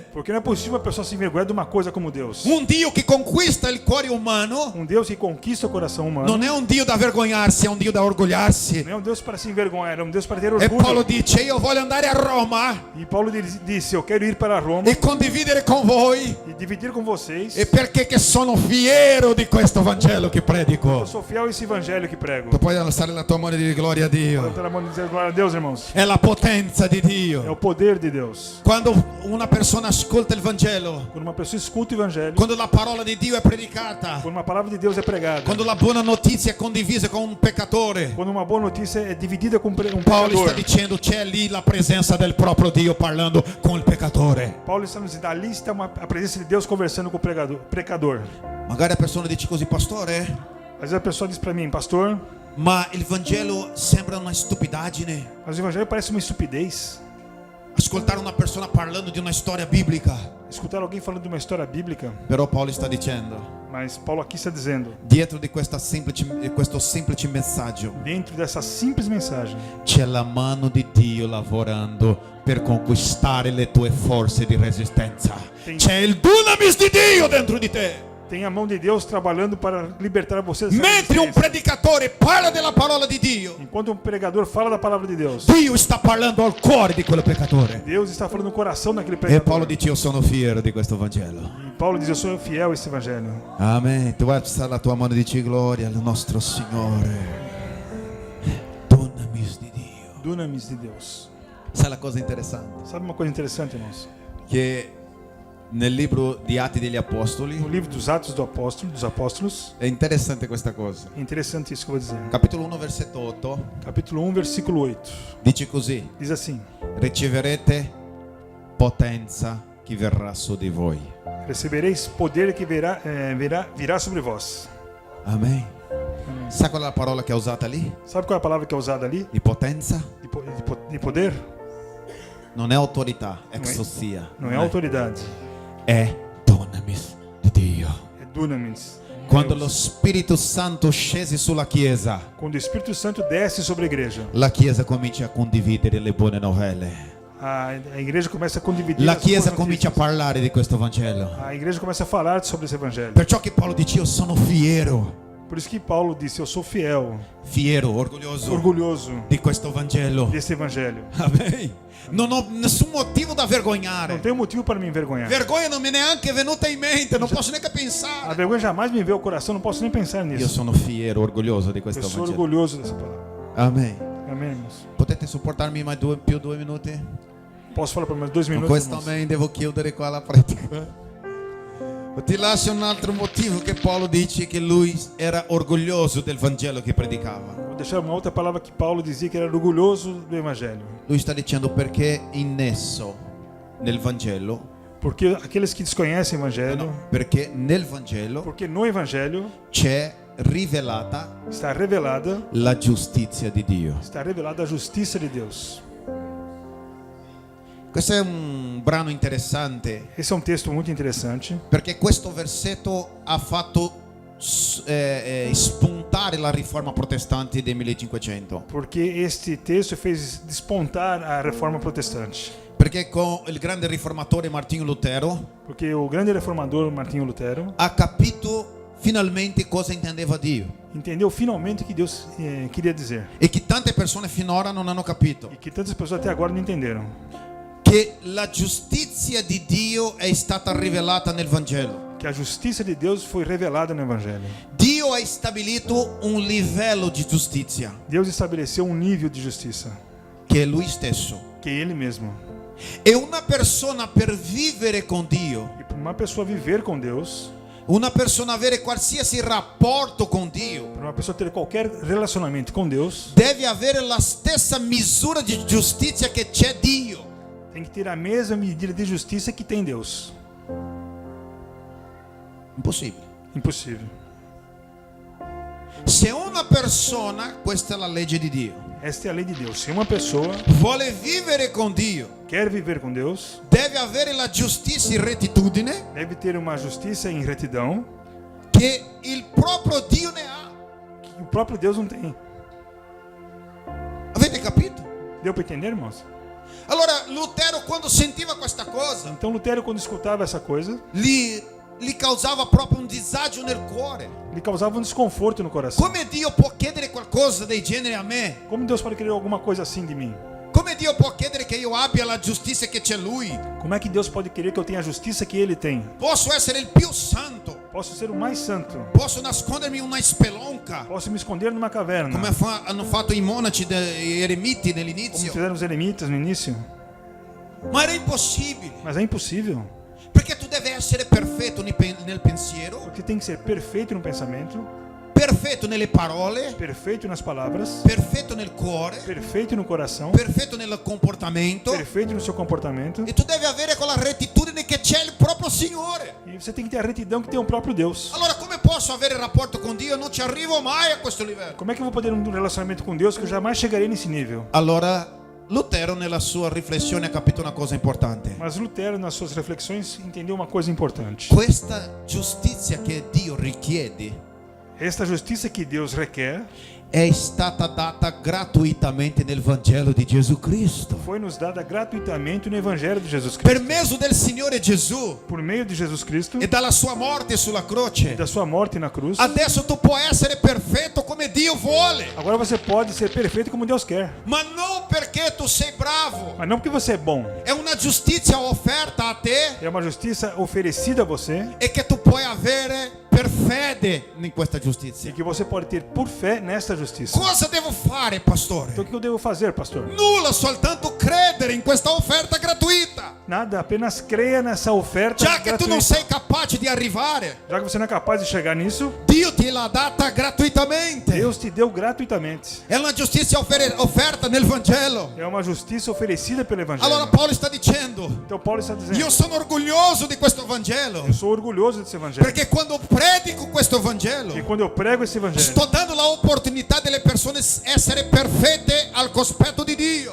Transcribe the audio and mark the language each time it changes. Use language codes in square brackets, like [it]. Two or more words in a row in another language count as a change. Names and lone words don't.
[pt] Porque não é possível a pessoa se envergonhar de uma coisa como Deus. [it] Un Dio che conquista il cuore umano [pt] Um Deus que conquista o coração humano. [it] non è un Dio da vergognarsi, è un Dio da orgogliarsi. [pt] Não é um Deus para se envergonhar, é um Deus para ter [it] E Paolo [pt] orgulho. [it] dice io voglio andare a Roma [pt] E Paulo disse, eu quero ir para Roma [it] e condividere con voi [pt] e dividir com vocês. [it] e perché che sono fiero di questo Vangelo che [pt] Eu [it] predico. [pt] sou fiel a esse evangelho que prego. [it] Tu puoi alzare la tua mano e dire gloria a Dio. [pt] Levantar a mão e dizer glória a Deus, irmãos. [it] È la potenza di [pt] É [it] Dio. [pt] o poder de Deus. [it] Quando una persona ascolta il Vangelo, [pt] Quando uma pessoa escuta o evangelho, [it] quando la parola di Dio è predicata, [pt] quando uma palavra de Deus é pregada, [it] quando la buona notizia è condivisa con un peccatore, [pt] quando uma boa notícia é dividida com um [it] Paolo sta [pt] pecador. [it] dicendo c'è lì la presenza del proprio Dio parlando con il peccatore. [pt] Paulo está nos dizendo, ali está a presença de Deus conversando conversando com o pecador. [it] Magari la persona dice così, pastore, [pt] Às vezes a pessoa diz para mim, pastor, [it] ma il Vangelo sembra una stupidaggine. [pt] mas o evangelho parece uma estupidez. [it] Ascoltare una persona parlando di una storia biblica. [pt] Escutar alguém falando de uma história bíblica, [it] Però Paolo sta dicendo, [pt] mas Paulo aqui está dizendo, [it] dietro di questo semplice messaggio [pt] dentro dessa simples mensagem, [it] c'è la mano di Dio lavorando per conquistare le tue forze di resistenza. C'è il dunamis di Dio dentro di te. [pt] tem a mão de Deus trabalhando para libertar você dessa [it] Mentre un [pt] resistência. [it] predicatore parla della parola di Dio, [pt] Enquanto um pregador fala da palavra de Deus, [it] Dio sta parlando al cuore di quello peccatore. [pt] Deus está falando no coração daquele [it] E [pt] pregador. [it] Paolo dice, io sono fiero di questo Vangelo. [pt] E Paulo diz, eu sou fiel a esse evangelho. [it] Amen. Tu alza la tua mano e dici gloria al nostro Signore. Dunamis di Dio. [pt] Dunamis de Deus. [it] Sai la cosa interessante? [pt] Sabe uma coisa interessante, irmãos? [it] Che nel libro di Atti degli Apostoli [pt] No livro dos Atos dos Apóstolos, [it] è interessante questa cosa. [pt] é interessante isso que eu vou dizer. [it] Capitolo 1 versetto 8 [pt] Capítulo 1, versículo 8. [it] dice così: [pt] Diz assim: [it] riceverete potenza che verrà su di voi. [pt] Recebereis poder que virá sobre vós. [it] Amen. Sa qual è la parola che è usata lì? [pt] Sabe qual é a palavra que é usada ali? [it] Di potenza? [pt] De poder? [it] Non è autorità, [pt] Não é- exousia. Não é autoridade, [it] È dunamis di Dio. [pt] é dunamis. [it] Quando [pt] Deus. [it] lo Spirito Santo scese sulla Chiesa, [pt] Quando o Espírito Santo desce sobre a igreja, [it] la Chiesa comincia a condividere le buone novelle. [pt] a igreja começa a condividir [it] La [pt] as boas [it] Chiesa comincia a [pt] notícias. [it] parlare di questo Vangelo. [pt] A igreja começa a falar sobre esse evangelho. [it] Perciò che Paolo dice, io sono fiero, [pt] Por isso que Paulo disse, eu sou fiel, [it] orgoglioso [pt] orgulhoso [it] di questo Vangelo. [pt] desse evangelho. [it] Amen. Non ho nessun motivo da [pt] Não [it] vergognare. [pt] tenho motivo para me envergonhar. [it] Vergogna non mi è neanche venuta in mente, non posso neanche [pt] A [it] pensare. [pt] vergonha jamais me veio ao coração, não posso nem pensar [it] Io [pt] nisso. [it] sono fiero, orgoglioso di [pt] Eu [it] questo [pt] sou [it] Vangelo. [pt] orgulhoso dessa palavra. [it] Amen. [pt] Amém, irmãos? [it] Potete sopportarmi mai più 2 minuti? [pt] Posso falar por mais 2 [it] Con [pt] minutos, [it] questo [pt] irmãos? [it] amen devo chiudere qua la pratica. Ti lascio un altro motivo che Paolo dice che lui era orgoglioso del Vangelo che predicava. [pt] Vou deixar uma outra palavra que Paulo dizia que era orgulhoso do evangelho. [it] Lui sta dicendo perché in esso, nel Vangelo, [pt] Porque aqueles que desconhecem o evangelho, [it] perché nel Vangelo [pt] porque no evangelho [it] c'è rivelata [pt] está revelada [it] la giustizia di Dio. [pt] a justiça de Deus. [it] Questo è un brano interessante [pt] Esse é um texto muito interessante, [it] perché questo versetto ha fatto spuntare la riforma protestante del 1500. [pt] porque este texto fez despontar a reforma protestante. [it] Perché con il grande riformatore Martinho Lutero [pt] Porque o grande reformador Martinho Lutero [it] ha capito finalmente cosa intendeva Dio [pt] entendeu finalmente o que Deus queria dizer. [it] e che tante persone finora non hanno capito. [pt] E que tantas pessoas até agora não entenderam. [it] Che la giustizia di Dio è stata rivelata nel Vangelo. [pt] Que a justiça de Deus foi revelada no evangelho. [it] Dio ha stabilito un livello di giustizia [pt] Deus estabeleceu um nível de justiça, [it] che è Lui stesso. [pt] que é Ele mesmo. [it] E una persona per vivere con Dio, [pt] E para uma pessoa viver com Deus, [it] una persona avere qualsiasi rapporto con Dio, [pt] para uma pessoa ter qualquer relacionamento com Deus, [it] deve avere la stessa misura di giustizia che c'è Dio. [pt] tem que ter a mesma medida de justiça que tem Deus. [it] Impossibile. [pt] Impossível. [it] Se una persona, questa è la legge di Dio, [pt] Esta é a lei de Deus. Se uma pessoa [it] vuole vivere con Dio, [pt] quer viver com Deus, [it] deve avere la giustizia in rettitudine [pt] deve ter uma justiça em retidão [it] che il proprio Dio ne ha. [pt] que o próprio Deus não tem. [it] Avete capito? [pt] Deu para entender, irmãos? [it] Allora Lutero quando sentiva questa cosa [pt] Então Lutero, quando escutava essa coisa, [it] gli causava proprio un disagio nel cuore. [pt] lhe causava um desconforto no coração. [it] Come Dio può chiedere qualcosa del genere a me? [pt] Como Deus pode querer alguma coisa assim de mim? [it] Come Dio può chiedere che io abbia la giustizia che c'è Lui? [pt] Como é que Deus pode querer que eu tenha a justiça que Ele tem? [it] Posso essere il più santo, [pt] Posso ser o mais santo. [it] posso nascondermi in una spelonca, [pt] Posso me esconder numa caverna. [it] come hanno fatto i monaci e eremiti [pt] Como [it] nell'inizio. [pt] fizeram os eremitas no início. [it] Ma era impossibile, [pt] Mas é impossível. [it] perché tu devi essere perfetto nel pensiero, [pt] Porque tem que ser perfeito no pensamento, [it] perfetto nelle parole, [pt] perfeito nas palavras, [it] perfetto nel cuore, [pt] perfeito no coração, [it] perfetto nel comportamento, [pt] perfeito no seu comportamento. [it] e tu devi avere quella rettitudine che c'è il proprio Signore. [pt] E você tem que ter a retidão que tem o próprio Deus. [it] Allora come posso avere rapporto con Dio? Non ci arrivo mai a questo livello. [pt] Como é que eu vou poder um relacionamento com Deus que eu jamais chegarei nesse nível? [it] Allora Lutero nella sua riflessione ha capito una cosa importante. [pt] Mas Lutero, nas suas reflexões, entendeu uma coisa importante. [it] Questa giustizia che Dio richiede [pt] Esta justiça que Deus requer [it] è stata data gratuitamente nel Vangelo di Gesù Cristo. [pt] foi nos dada gratuitamente no Evangelho de Jesus [it] Per [pt] Cristo. [it] mezzo del Signore Gesù [pt] Por meio de Jesus Cristo [it] e dalla sua morte sulla [pt] e [it] croce, [pt] da sua morte na cruz, [it] adesso tu puoi essere perfetto come Dio vuole, [pt] agora você pode ser perfeito como Deus quer. [it] ma non perché tu sei bravo. [pt] Mas não porque você é bom. [it] È una giustizia offerta a te [pt] É uma justiça oferecida a você [it] e che tu puoi avere per fede in questa [pt] e [it] giustizia. [pt] que você pode ter por fé nesta justiça. [it] Cosa devo fare, pastore? [pt] Então o que eu devo fazer, pastor? [it] Nulla, soltanto credere in questa offerta gratuita. [pt] Nada, apenas creia nessa oferta [it] Già che tu non [pt] gratuita. [it] sei capace di arrivare, [pt] Já que você não é capaz de chegar nisso, [it] Dio te l'ha data gratuitamente. [pt] Deus te deu gratuitamente. [it] È una giustizia offerta nel Vangelo. [pt] É uma justiça oferecida pelo [it] Allora [pt] Evangelho. [it] Paolo sta dicendo, [pt] Então Paulo está dizendo, [it] io sono orgoglioso di questo Vangelo, [pt] eu sou orgulhoso desse Evangelho. [it] perché quando predico questo Vangelo [pt] E quando eu prego esse Evangelho, [it] sto dando l'opportunità delle persone essere perfette al cospetto di Dio.